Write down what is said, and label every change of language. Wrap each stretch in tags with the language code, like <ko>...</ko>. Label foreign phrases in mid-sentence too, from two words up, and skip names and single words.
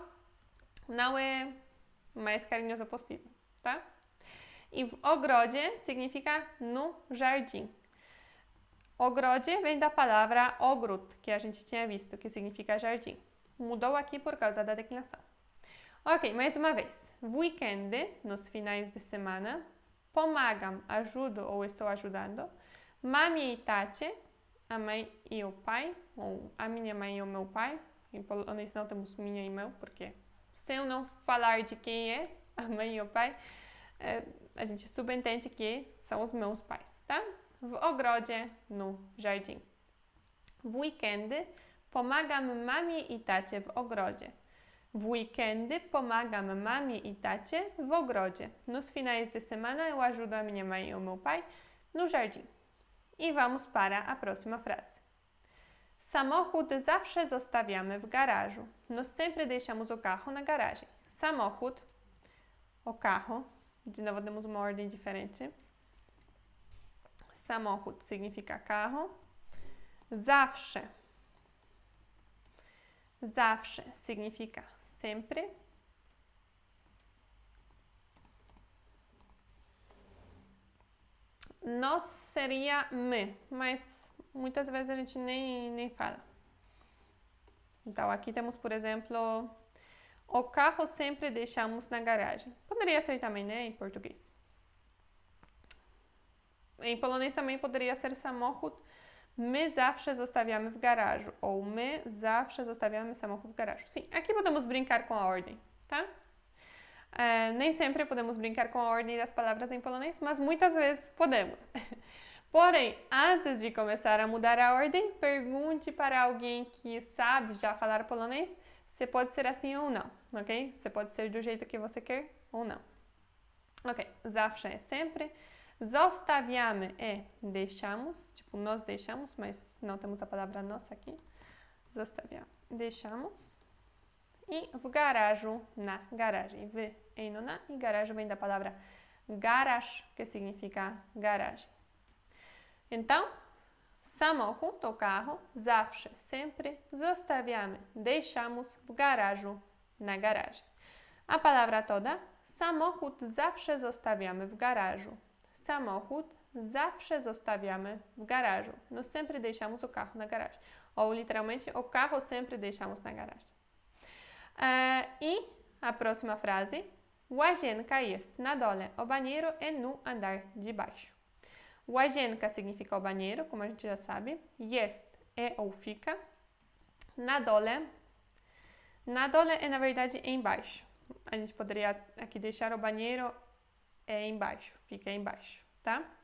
<pt>Não é mais carinhoso possível, tá? E ogrodzie significa no jardim. Ogrodzie vem da palavra ogród, que a gente tinha visto, que significa jardim. Mudou aqui por causa da declinação. Ok, mais uma vez. W weekendy, nos finais de semana. Pomagam, ajudo ou estou ajudando. Mami e tate, a mãe e o pai, ou a minha mãe e o meu pai. Em polonês não temos minha e meu, porque se eu não falar de quem é a mãe e o pai, a gente subentende que são os meus pais, tá?</pt> <pl>W ogrodzie,</pl> <pt>no jardim.</pt> <pl>W weekendy pomagam mami i tacie w ogrodzie. W weekendy pomagam mami e tacie w ogrodzie.</pl> <pt>Nos finais de semana eu ajudo a minha mãe e o meu pai no jardim. I vamos para a próxima frase.</pt> <pl>Samochód zawsze zostawiamy w garażu.</pl> <pt>Nós sempre deixamos o carro na garagem. Samochód, o carro. De novo temos uma ordem diferente. Samochód significa carro. Zawsze. Zawsze significa sempre. Nós seria my, mas muitas vezes a gente nem fala. Então, aqui temos, por exemplo, o carro sempre deixamos na garagem. Poderia ser também, né, em português. Em polonês também poderia ser samochód.</pt> <pl>My zawsze zostawiamy w garażu. Ou my zawsze zostawiamy samochód w garażu.</pl> <pt>Sim, aqui podemos brincar com a ordem, tá? Nem sempre podemos brincar com a ordem das palavras em polonês, mas muitas vezes podemos. Porém, antes de começar a mudar a ordem, pergunte para alguém que sabe já falar polonês se pode ser assim ou não, ok? Se pode ser do jeito que você quer ou não. Ok, zawsze é sempre. Zostawiamy é deixamos, tipo nós deixamos, mas não temos a palavra nós aqui. Zostawiamy, deixamos. E</pt> <pl>w garażu,</pl> <pt>na garagem. W e no na. E garażu vem da palavra garaż, que significa garagem. Então, samochód, o carro, zawsze, sempre, zostawiamy, deixamos</pt> <pl>w garażu,</pl> <pt>na garagem. A palavra toda,</pt> <pl>samochód zawsze zostawiamy w garażu. Samochód zawsze zostawiamy w garażu.</pl> <pt>Nós sempre deixamos o carro na garagem. Ou literalmente, o carro sempre deixamos na garagem. E a próxima frase.</pt> <pl>Łazienka jest na dole,</pl> <pt>o banheiro é no andar de baixo. Łazienka significa o banheiro, como a gente já sabe. Jest é ou fica.</pt> <pl>Na dole. Na dole</pl> <pt>é, na verdade, embaixo. A gente poderia aqui deixar o banheiro embaixo, fica embaixo, tá?</pt>